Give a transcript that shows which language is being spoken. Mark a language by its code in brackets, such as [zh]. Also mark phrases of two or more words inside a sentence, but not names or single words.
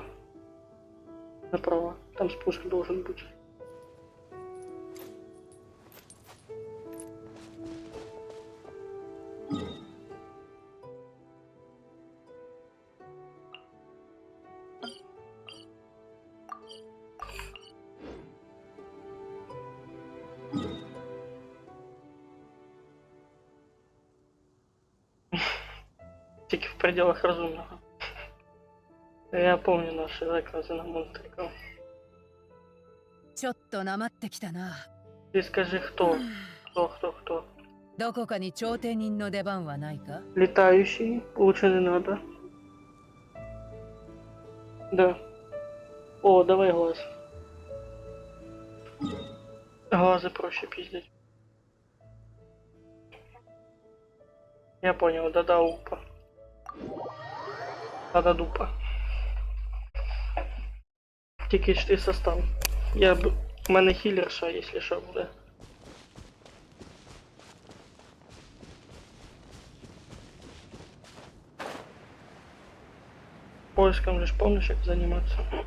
[ru] Направо. Там спуск должен бути. Тільки в пределах разумного. Я помню наши заказы на монстриков. [ja] ちょっとなまってきたな。 [ru] Ты скажи, кто? Кто? [ja] どこかに調停人の出番はないか？ [ru] Летающий? Лучше не надо. Да. О, давай глаз. Глазы проще пиздить. Я понял, да-да, упа. Да-да, [uk] дупа. Тільки ж ти состав. У мене хілерша, якщо що буде. [ru] Поиском же ж помнишь, [uk] як займатися.